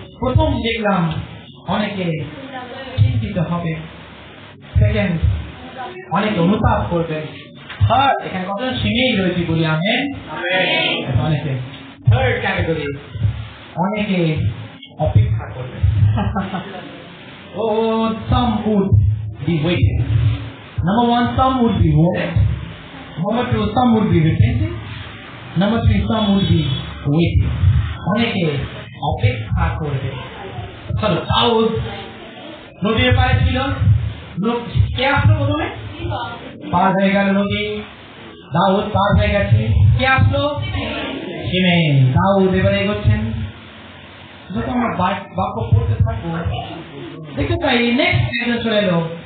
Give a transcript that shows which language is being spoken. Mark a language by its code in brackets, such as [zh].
[bn] প্রথম দেখলাম অনেকে চিন্তিত হবে, সেকেন্ড অনেকে অনুতাপ করবে, থার্ড এখানে কতজন সিমেই রয়েছে বলি আমেন, অনেকে থার্ড ক্যাটাগরি অনেকে অপেক্ষা করবে। ও [en] some would be waiting, Number one, some would be worried. Number two, some would be repenting. Number three, some would be waiting. [bn] অনেকে অপেক্ষা করবে। চলো, দাউদ নদীর পাড়ে ছিল, কে আসলো প্রথমে? পার হয়ে গেল নদী, দাউদ পার হয়ে গেছে। কে আসলো? শিমেই। দাউদ এবারে এগোচ্ছেন। যখন আমরা বাক্য পড়তে থাকবো দেখতে পাই নেক্সট একজন চলে এলো।